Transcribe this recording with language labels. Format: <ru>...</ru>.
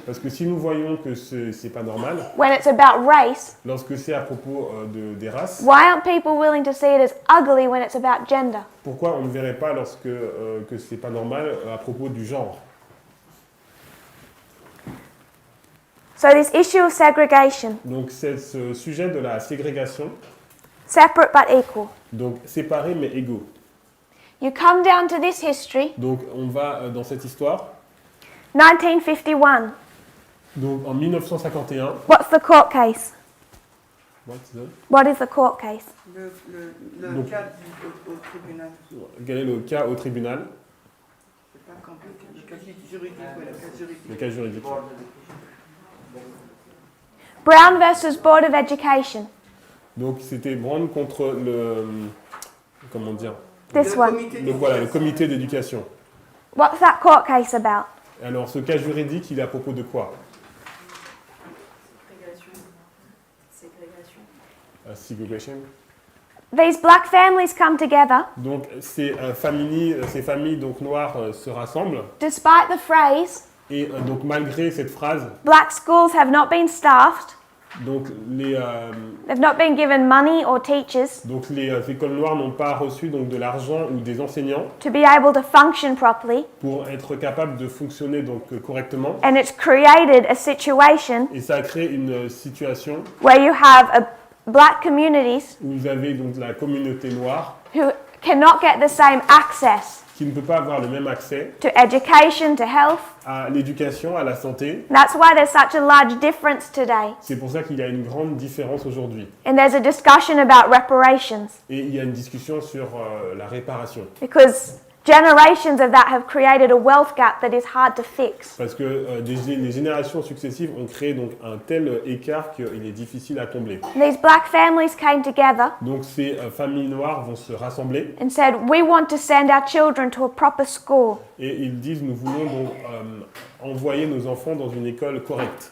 <fr>parce que si nous voyons que c'est pas normal,</fr> <en>when it's about race,</en> <fr>lorsque c'est à propos des races,</fr> <en>why aren't people willing to see it as ugly when it's about gender?</en> <fr>pourquoi on ne verrait pas lorsque que c'est pas normal à propos du genre?</fr> <en>So this issue of segregation,</en> <fr>Donc c'est ce sujet de la ségrégation,</fr> <en>separate but equal.</en> <fr>donc séparés mais égaux.</fr> <en>You come down to this history,</en> <fr>Donc on va dans cette histoire.</fr> <en>1951.</en> <fr>Donc en 1951,</fr> <en>What's the court case? what's the- What is the court case?</en> <fr>Le Donc- cas au tribunal. quel est le cas au tribunal? C'est pas compliqué. Le cas juridique, ouais, le cas juridique. Le cas juridique.</fr> <en>Brown versus Board of Education.</en> <fr>Donc c'était Brown contre le comment dire</fr> <en>This</en> <fr>Le</fr> <en>one.</en> <fr>comité le comité d'éducation.</fr> <en>What's that court case about?</en> <fr>Alors ce cas juridique, il est à propos de quoi?</fr> <en>Segregation. These black families come together</en> <fr>Donc ces familles donc noires se rassemblent</fr> <en>despite the phrase,</en> <fr>et donc malgré cette phrase,</fr> <en>black schools have not been staffed,</en> <fr>donc</fr> <en>they've not been given money or teachers</en> <fr>les écoles noires n'ont pas reçu donc de l'argent ou des enseignants</fr> <en>to be able to function properly,</en> <fr>pour être capables de fonctionner donc correctement,</fr> <en>and it's created a situation</en> <fr>et ça a créé une situation</fr> <en>where you have black communities</en> <fr>où vous avez donc la communauté noire</fr> <en>who cannot get the same access</en> <fr>qui ne peut pas avoir le même accès</fr> <en>to education, to health.</en> <fr>à l'éducation, à la santé.</fr> <en>That's why there's such a large difference today.</en> <fr>C'est pour ça qu'il y a une grande différence aujourd'hui.</fr> <en>And there's a discussion about reparations,</en> <fr>Et il y a une discussion sur la réparation.</fr> <en>because generations of that have created a wealth gap that is hard to fix.</en> <fr>Parce que les générations successives ont créé donc un tel écart qu'il est difficile à combler.</fr> <en>These black families came together</en> <fr>Donc ces familles noires vont se rassembler</fr> <en>and said, we want to send our children to a proper school.</en> <fr>et ils disent nous voulons donc envoyer nos enfants dans une école correcte.</fr>